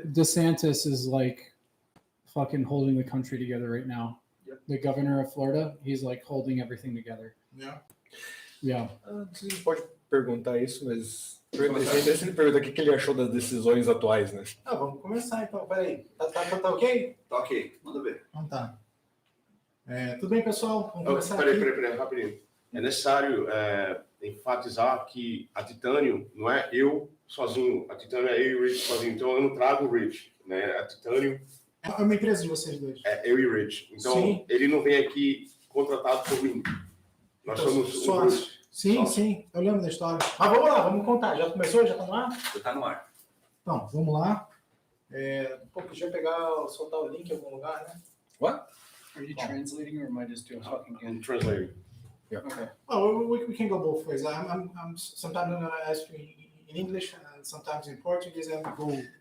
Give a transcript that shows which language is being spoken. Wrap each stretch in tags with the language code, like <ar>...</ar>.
<en>DeSantis is like fucking holding the country together right now. Yep. The governor of Florida, he's like holding everything together. Yeah. Yeah.</en> <pt>Você pode perguntar isso, mas deixa ele perguntar o que ele achou das decisões atuais, né? Vamos começar então. Peraí. Tá ok? Tá ok, manda ver. Então tá. Tudo bem, pessoal? Vamos começar aqui. Peraí, rapidinho. É necessário enfatizar que a Titânio não é eu sozinho. A Titânio é eu e o Rich sozinho. Então eu não trago o Rich, né? A Titânio É uma empresa de vocês dois. é eu e o Rich. Então Sim. ele não vem aqui contratado por mim. Nós Então, somos sócios. Sim, sócios. sim. Eu lembro da história. Mas vamos lá, vamos contar. Já começou? Já tá no ar? Já tá no ar. Então, vamos lá. Podia soltar o link em algum lugar, né?</pt> <en>What? Are you translating or am I just doing talking again? I'm translating. Okay. Well, we can go both ways. I'm sometimes I'm gonna ask you in English and sometimes in Portuguese, and go.</en>